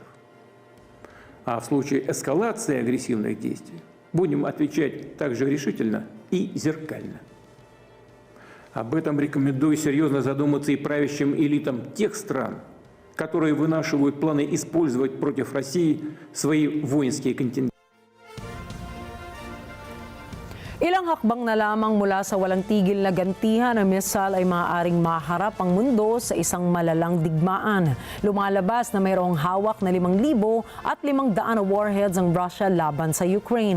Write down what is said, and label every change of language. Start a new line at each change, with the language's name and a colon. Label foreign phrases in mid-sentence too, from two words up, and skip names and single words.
Russian: А в случае эскалации агрессивных действий будем отвечать также решительно и зеркально. Об этом рекомендую серьезно задуматься и правящим элитам тех стран, которые вынашивают планы использовать против России свои воинские контингенты.
Filipino: Ilang hakbang na lamang mula sa walang tigil na gantihan ng missile ay maaaring maharap ang mundo sa isang malalang digmaan. Lumalabas na mayroong hawak na 5,000 at 500 na warheads ang Russia laban sa Ukraine.